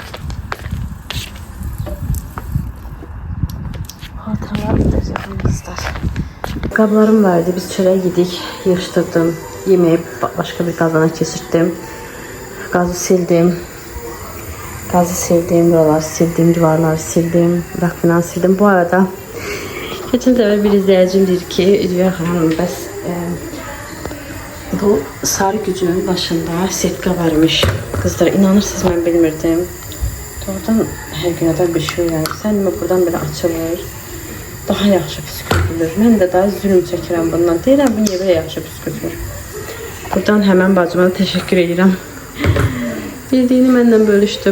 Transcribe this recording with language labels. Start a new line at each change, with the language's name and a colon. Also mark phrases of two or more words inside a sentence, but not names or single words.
Turkish: Hatıralar da canımızdır.
Azerbaijani: Qablarım vardı. Biz çörək yedik. Yığışdırdım.
Turkish: Yemeği başka bir
Azerbaijani: qazana keçirtdim. Qazı sildim. Buraları sildim. Divarları sildim. Rafinan sildim.
Turkish: Bu arada geçen sefer bir izleyicim dedi ki, Rüya Hanım,
Azerbaijani: bəs bu sarı gücünün başında setka varmış.
Turkish: Kızlar,
Azerbaijani: inanırsınız mən bilmirdim. Doğrudan hər gün adam bir şey öyrənirsən, buradan belə açılır. Daha yaxşı püskürtülür. Mən də daha zülüm çəkirəm bundan. Deyirəm, bu niyə belə yaxşı püskürtülür? Buradan həmən bacıma təşəkkür edirəm. Bildiyini məndən bölüşdüm.